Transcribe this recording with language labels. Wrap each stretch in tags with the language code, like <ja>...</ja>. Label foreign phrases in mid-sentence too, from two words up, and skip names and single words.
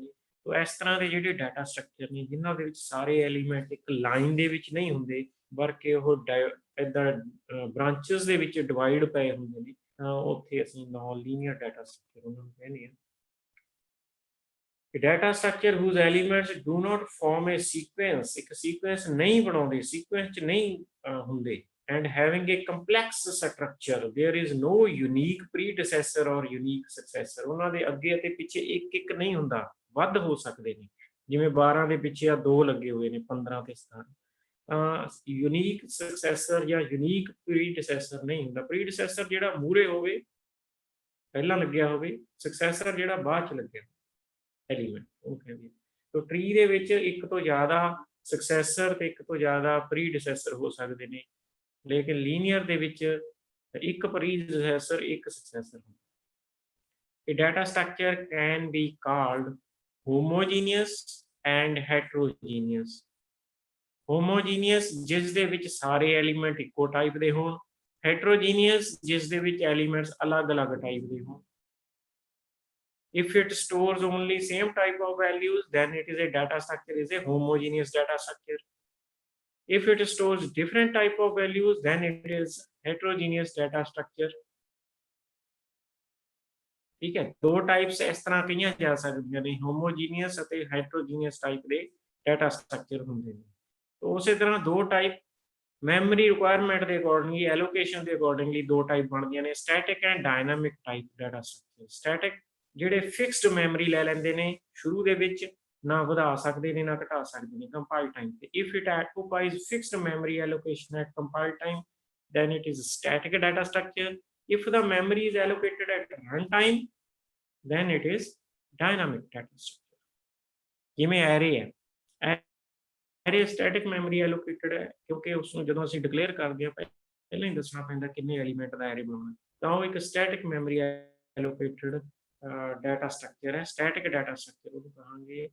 <pa>ਤੋ ਇਸ ਤਰ੍ਹਾਂ ਦੇ ਜਿਹੜੇ</pa> <en>data structure</en> <pa>ਨੇ ਜਿਨ੍ਹਾਂ ਦੇ ਵਿੱਚ ਸਾਰੇ ਐਲੀਮੈਂਟ ਇੱਕ ਲਾਈਨ ਦੇ ਵਿੱਚ ਨਹੀਂ ਹੁੰਦੇ, ਬਲਕਿ ਉਹ ਇੱਦਾਂ ਬ੍ਰਾਂਚਸ ਦੇ ਵਿੱਚ ਡਿਵਾਈਡ ਪਏ ਹੁੰਦੇ ਨੇ, ਤਾਂ ਉੱਥੇ ਅਸੀਂ</pa> <en>non linear data structure</en> <pa>ਉਹਨਾਂ ਨੂੰ ਕਹਿੰਦੇ ਹਾਂ।</pa> <en>data structure whose elements do not form a sequence,</en> <pa>ਇੱਕ sequence ਨਹੀਂ ਬਣਾਉਂਦੇ, sequence ਚ ਨਹੀਂ ਹੁੰਦੇ,</pa> <en>and having a complex structure there is no unique predecessor or unique successor।</en> <pa>ਉਹਨਾਂ ਦੇ ਅੱਗੇ ਅਤੇ ਪਿੱਛੇ ਇੱਕ ਇੱਕ ਨਹੀਂ ਹੁੰਦਾ, ਵੱਧ ਹੋ ਸਕਦੇ ਨੇ। ਜਿਵੇਂ 12 ਦੇ ਪਿੱਛੇ ਆ 2 ਲੱਗੇ ਹੋਏ ਨੇ, 15 ਤੇ 17,</pa> <en>unique successor</en> <pa>ਜਾਂ</pa> <en>unique predecessor</en> <pa>ਨਹੀਂ ਹੁੰਦਾ। ਪ੍ਰੀਡਿਸੈਸਰ ਜਿਹੜਾ ਮੂਹਰੇ ਹੋਵੇ, ਪਹਿਲਾਂ ਲੱਗਿਆ ਹੋਵੇ, ਸਕਸੈਸਰ ਜਿਹੜਾ ਬਾਅਦ ਚ ਲੱਗਿਆ ਐਲੀਮੈਂਟ ਉਹ ਕਹਿੰਦੇ। ਤੋ ਟਰੀ ਦੇ ਵਿੱਚ ਇੱਕ ਤੋਂ ਜ਼ਿਆਦਾ ਸਕਸੈਸਰ ਤੇ ਇੱਕ ਤੋਂ ਜ਼ਿਆਦਾ ਪ੍ਰੀਡਿਸੈਸਰ ਹੋ ਸਕਦੇ ਨੇ, ਲੇਕਿਨ ਲੀਨੀਅਰ ਦੇ ਵਿੱਚ ਇੱਕ ਪ੍ਰੀਡਿਸੈਸਰ ਇੱਕ ਸਕਸੈਸਰ ਹੁੰਦਾ।</pa> <en>A data structure can be called homogeneous and heterogeneous।</en> <pa>homogeneous ਜਿਸ ਦੇ ਵਿੱਚ ਸਾਰੇ ਐਲੀਮੈਂਟ ਇੱਕੋ ਟਾਈਪ ਦੇ ਹੋਣ, heterogeneous ਜਿਸ ਦੇ ਵਿੱਚ ਐਲੀਮੈਂਟਸ ਅਲੱਗ-ਅਲੱਗ ਟਾਈਪ ਦੇ ਹੋਣ।</pa> <en>If it stores only same type of values, then it is a data structure is a homogeneous data structure। If it stores different type of values, then it is heterogeneous data structure।</en> <pa>ਠੀਕ ਹੈ, ਦੋ ਟਾਈਪਸ ਇਸ ਤਰ੍ਹਾਂ ਕਹੀ ਜਾ ਸਕਦੀਆਂ ਨੇ, ਹੋਮੋਜੀਨੀਅਸ ਅਤੇ ਹੈਟਰੋਜੀਨੀਅਸ ਟਾਈਪ ਦੇ</pa> <en>data structure</en> <pa>ਹੁੰਦੇ ਨੇ। ਤੋ ਉਸ ਤਰ੍ਹਾਂ ਦੋ ਟਾਈਪ</pa> <en>memory requirement</en> <pa>ਕੇ ਅਕੌਰਡਿੰਗਲੀ ਐਲੋਕੇਸ਼ਨ ਕੇ ਅਕੌਰਡਿੰਗਲੀ ਦੋ ਟਾਈਪ ਬਣਦੀਆਂ ਨੇ,</pa> <en>static and dynamic type data structure.</en> <pa>स्टैटिक ਜਿਹੜੇ</pa> <en>fixed memory</en> <pa>ਲੈ ਲੈਂਦੇ ਨੇ ਸ਼ੁਰੂ ਦੇ ਵਿੱਚ, ਨਾ ਵਧਾ ਸਕਦੇ ਨੇ ਨਾ ਘਟਾ ਸਕਦੇ ਨੇ</pa> <en>compile time</en> <pa>ਤੇ।</pa> <en>if it occupies fixed memory allocation at compile time, then it is static data structure. If the memory is allocated at runtime, then it is dynamic data structure।</en> <pa>ਜਿਵੇਂ ਐਰੇ ਹੈ,</pa> <en>array static memory allocated</en> <pa>ਹੈ ਕਿਉਂਕਿ ਉਸ ਨੂੰ ਜਦੋਂ ਅਸੀਂ ਡਿਕਲੇਅਰ ਕਰਦੇ ਹਾਂ ਪਹਿਲਾਂ ਹੀ ਦੱਸਣਾ ਪੈਂਦਾ ਕਿੰਨੇ ਐਲੀਮੈਂਟ ਦਾ ਐਰੇ ਬਣਾਉਣਾ, ਤਾਂ ਉਹ ਇੱਕ</pa> <en>static memory allocated data structure</en> <pa>ਹੈ,</pa> <en>static data structure</en> <pa>ਉਹਨੂੰ ਕਹਾਂਗੇ।</pa>